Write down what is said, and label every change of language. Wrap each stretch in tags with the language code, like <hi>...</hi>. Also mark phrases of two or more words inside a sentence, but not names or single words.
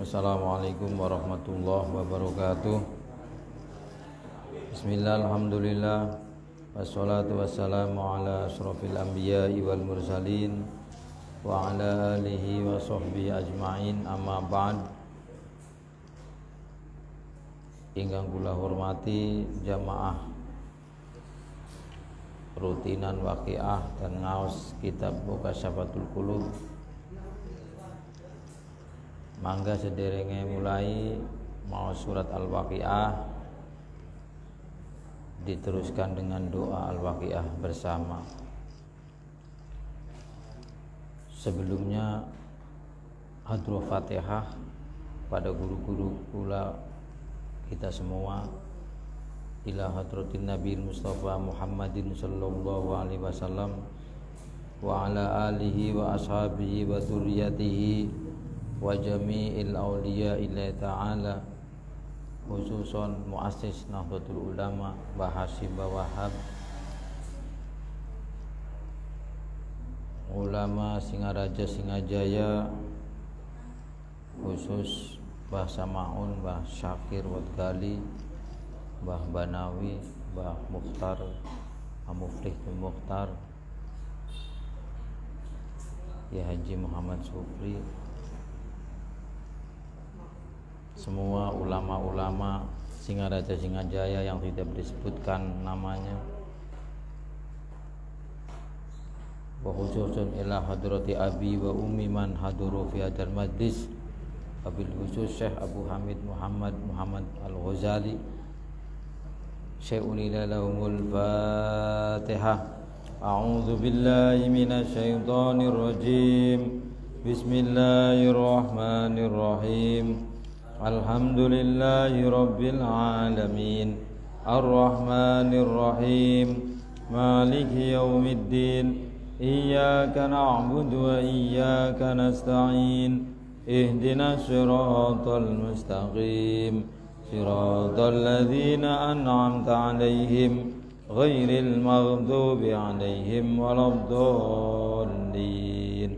<ar>السلام عليكم ورحمة الله وبركاته. بسم الله، الحمد لله، والصلاة والسلام على أشرف الأنبياء والمرسلين وعلى آله وصحبه أجمعين، أما بعد.</ar> <jv>Ingkang kula hormati jamaah rutinan waqiah dan ngaos kitab Mukasyafatul Qulub. Mangga sederenge mulai mau surat Al-Waqiah,</jv> <id>diteruskan dengan doa Al-Waqiah bersama. Sebelumnya hadroh Fatihah pada guru-guru pula kita semua</id> <ar>إلى حضرة النبي المصطفى محمد صلى الله عليه وسلم وعلى آله وأصحابه وذريته وجميع الأولياء إلا تعالى, خصوصا مؤسس</ar> <id>Nahdlatul Ulama Mbah Hasyim Wahab, ulama Singaraja Singajaya, khusus Mbah Samaun, Mbah Syakir Wadgali, Mbah Banawi, Mbah Mukhtar, Muflih bin Mukhtar, Ya Haji Muhammad Sufri, semua ulama-ulama Singaraja Singajaya yang tidak disebutkan namanya,</id> <ar>وخصوصا إلى حضرة أبي وأمي من حضروا في هذا المجلس، وبالخصوص الشيخ أبو حامد محمد الغزالي، شيء إلى لهم الفاتحة. أعوذ بالله من الشيطان الرجيم. بسم الله الرحمن الرحيم. الحمد لله رب العالمين، الرحمن الرحيم، مالك يوم الدين، إياك نعبد وإياك نستعين، اهدنا الصراط المستقيم، صراط الذين أنعمت عليهم غير المغضوب عليهم ولا الضالين.</ar>